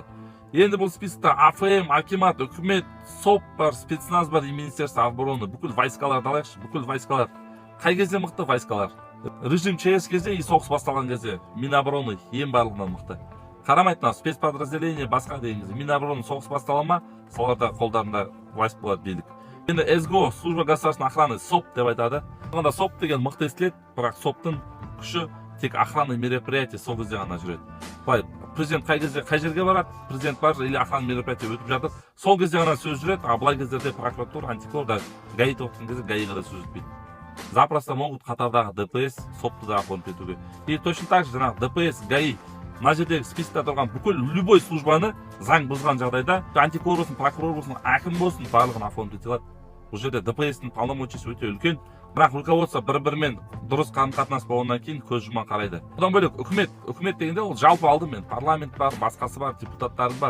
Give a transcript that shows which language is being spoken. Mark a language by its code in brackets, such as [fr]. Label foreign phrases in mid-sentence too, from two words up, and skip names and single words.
[kk] Енді бұл списокта АФМ, акимат, үкімет, СОП бар, спецназ бар, [ru] и Министерство обороны, [kk] бүкіл войскаларды алайықшы, бүкіл войскалар. Қай кезде мықты войскалар? [ru] Режим ЧС [kk] кезде и соғыс басталған кезде Минобороны ең барлығынан мықты. Қарамайды, спецподразделение басқа деген кезде Минобороны соғыс бастала ма, соларда қолдарында власть болады, билік. Енді СГО, [ru] служба государственной охраны, [kk] СОП деп айтады. Онда СОП деген мықты естіледі, бірақ СОПтың күші тек [ru] охранный мероприятие [kk] сол кезде ғана жүреді. Былай, президент қай кезде қай жерге барады, президент бар [ru] или охранный мероприятие [kk] өтіп жатыр, сол кезде ғана сөз жүреді, а былай кездерде прокуратура, антикор да ГАИ тоқтың кезде ГАИға да сөз жетпейді. [ru] Запросто могут [kk] қатардағы ДПС, СОПты да оформить етуге. [ru] И точно так же [kk] жаңағы ДПС, ГАИ, мына жердегі спискта тұрған бүкіл любой службаны заң бұзған жағдайда антикор болсын, прокурор болсын, әкім болсын, барлығын оформить ете алады. Бұл жерде ДПС-тің полномочиясы өте үлкен, бірақ руководство бір-бірімен дұрыс қарым-қатынас болғаннан кейін көз жұман қарайды. Одан бөлек үкімет дегенде ол жалпы алдымен парламент бар, басқасы бар, депутаттары бар.